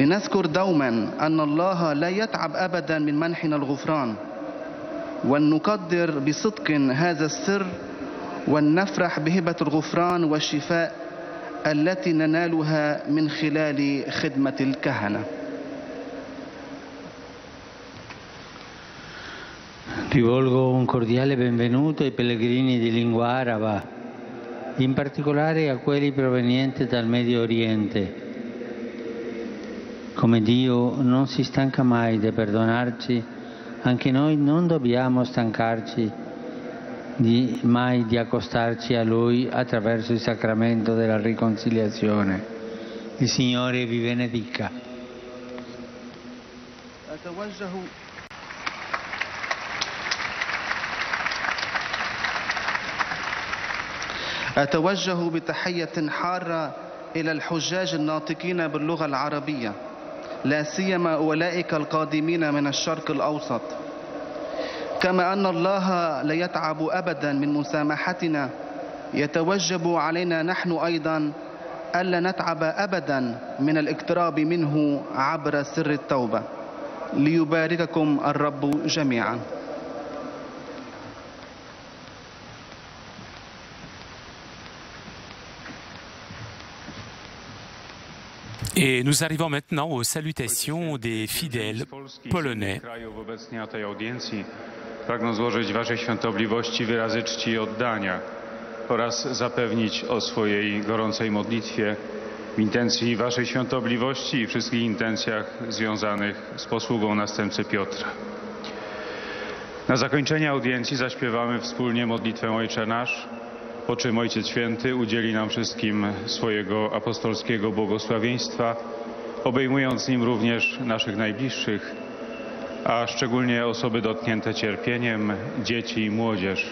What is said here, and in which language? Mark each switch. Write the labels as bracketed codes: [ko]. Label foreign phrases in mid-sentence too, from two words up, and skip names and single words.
[ar] لنذكر دوما أن الله لا يتعب أبدا من منحنا الغفران، ولنقدر بصدق هذا السر، ولنفرح بهبة الغفران والشفاء التي ننالها من خلال خدمة الكهنة. [it] Rivolgo un cordiale benvenuto ai pellegrini di lingua araba, in particolare a quelli provenienti dal Medio Oriente. Come Dio non si stanca mai di perdonarci, anche noi non dobbiamo stancarci mai di accostarci a Lui attraverso il sacramento della riconciliazione. Il Signore vi benedica. [ar] أتوجه بتحية حارة إلى الحجاج الناطقين باللغة العربية، لا سيما أولئك القادمين من الشرق الأوسط. كما أن الله لا يتعب أبدا من مسامحتنا، يتوجب علينا نحن أيضا ألا نتعب أبدا من الاقتراب منه عبر سر التوبة. ليبارككم الرب جميعا. [fr] Et nous arrivons maintenant aux salutations des fidèles polonais. [pl] Pragnę złożyć Waszej Świątobliwości wyrazy czci i oddania oraz zapewnić o swojej gorącej modlitwie w intencji Waszej Świątobliwości i wszystkich intencjach związanych z posługą następcy Piotra. Na zakończenie audiencji zaśpiewamy wspólnie modlitwę Ojcze Nasz, po czym Ojciec Święty udzieli nam wszystkim swojego apostolskiego błogosławieństwa, obejmując nim również naszych najbliższych, a szczególnie osoby dotknięte cierpieniem, dzieci i młodzież.